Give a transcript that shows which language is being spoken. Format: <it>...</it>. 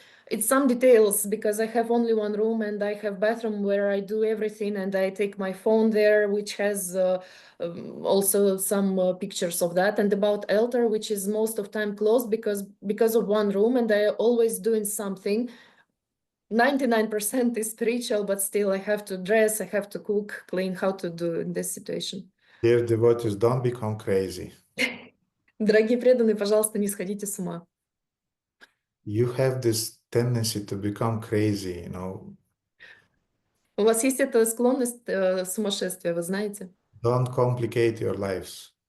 <en>It's some details because I have only one room and I have bathroom where I do everything and I take my phone there, which has also some pictures of that, and about altar, which is most of time closed because of one room, and I always doing something. 99% is spiritual, but still I have to dress, I have to cook, clean, how to do in this situation. Dear devotees, don't become crazy.</en> <ru>Дорогие преданные, пожалуйста, не сходите с ума.</ru> <en>You have this tendency to become crazy,</en> <ru>У вас есть эта склонность сумасшествия, вы знаете?</ru> <en>Don't complicate your lives.</en>